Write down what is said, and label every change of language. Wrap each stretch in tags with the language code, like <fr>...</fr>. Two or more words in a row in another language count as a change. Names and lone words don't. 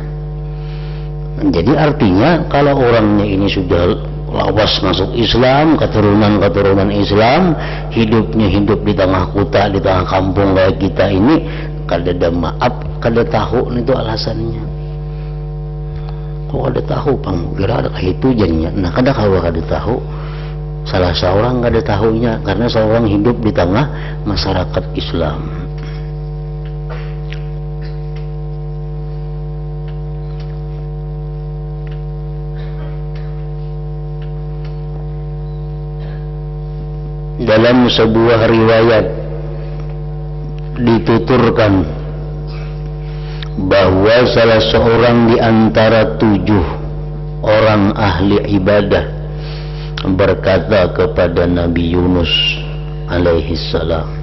<id>Jadi artinya kalau orangnya ini sudah lawas masuk Islam, keturunan Islam, hidupnya hidup di tengah kota, di tengah kampung kayak kita ini,</id> <bjn>kada ada maaf, kada tahu</bjn> <id>itu alasannya.</id> <bjn>Kok kada tahu bang, kira ada itu jadinya.</bjn> <id>Nah</id> <bjn>kada tahu,</bjn> <id>salah seorang</id> <bjn>kada tahunya</bjn> <id>karena seorang hidup di tengah masyarakat Islam. Dalam sebuah riwayat dituturkan bahwa salah seorang di antara 7 orang ahli ibadah berkata kepada Nabi Yunus</id> <ar>alaihi salam,</ar>